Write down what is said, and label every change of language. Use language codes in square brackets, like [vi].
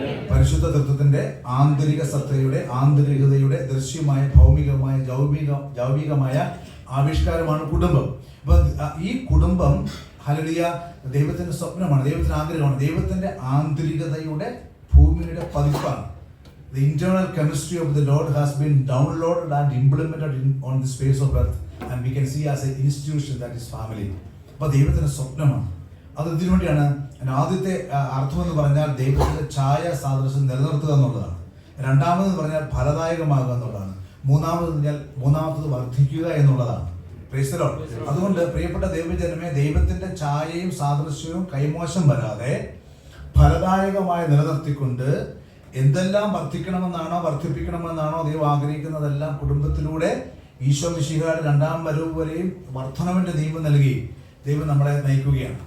[ml] പരിശുദ്ധ തൃത്വത്തിന്റെ ആന്തരിക സത്തയുടെ ആന്തരികതയുടെ ദൃശ്യമായ ഭൗമികമായ ജൗവികമായ ആവിഷ്കാരമാണ് കുടുംബം. അപ്പൊ ഈ കുടുംബം, ഹല്ലേലൂയ, ദൈവത്തിന്റെ സ്വപ്നമാണ്, ദൈവത്തിന്റെ ആഗ്രഹമാണ്, ദൈവത്തിന്റെ ആന്തരികതയുടെ ഭൂമിയുടെ പതിപ്പാണ്. [en] The internal chemistry of the Lord has been downloaded and implemented on this face of earth, and we can see as an institution that is family. [ml] അപ്പോൾ ദൈവത്തിന്റെ സ്വപ്നമാണ്. അത് ഇതിനു വേണ്ടിയാണ്. ആദ്യത്തെ അർത്ഥം എന്ന് പറഞ്ഞാൽ ദൈവത്തിന്റെ ഛായ സാദൃശ്യം നിലനിർത്തുക എന്നുള്ളതാണ്. രണ്ടാമതെന്ന് പറഞ്ഞാൽ ഫലദായകമാകുക എന്നുള്ളതാണ്. മൂന്നാമത്തത് വർദ്ധിക്കുക എന്നുള്ളതാണ്. [en] Praise the Lord. [ml] അതുകൊണ്ട് പ്രിയപ്പെട്ട ദൈവജനമേ, ദൈവത്തിന്റെ ഛായയും സാദൃശ്യവും കൈമോശം വരാതെ ഫലദായകമായി നിലനിർത്തിക്കൊണ്ട് എന്തെല്ലാം വർദ്ധിപ്പിക്കണമെന്നാണോ ദൈവം ആഗ്രഹിക്കുന്നതെല്ലാം കുടുംബത്തിലൂടെ ഈശോ മിശിഹായുടെ 2ാം വരവ് വരെയും വർദ്ധനവിന്റെ നിയമം നൽകി ദൈവം നമ്മളെ നയിക്കുകയാണ്.